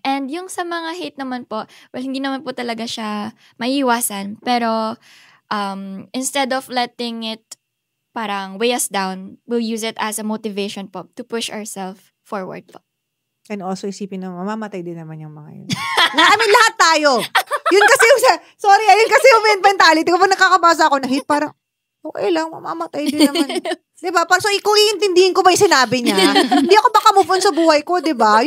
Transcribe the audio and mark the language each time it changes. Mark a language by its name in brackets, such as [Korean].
[Filipino] And yung sa mga hate naman po, well, hindi naman po talaga siya maiiwasan. [English] Pero, instead of letting it parang weigh us down, we'll use it as a motivation po to push ourselves forward po. [Filipino] And also isipin na mamamatay din naman yung mga yun. Lahat tayo. Yun kasi yung mentality. Kapag nakakabasa ako na hate, parang, okay lang, mamamatay din naman. Diba? So, kung iintindihin ko ba yung sinabi niya, hindi ako baka move on sa buhay ko, diba?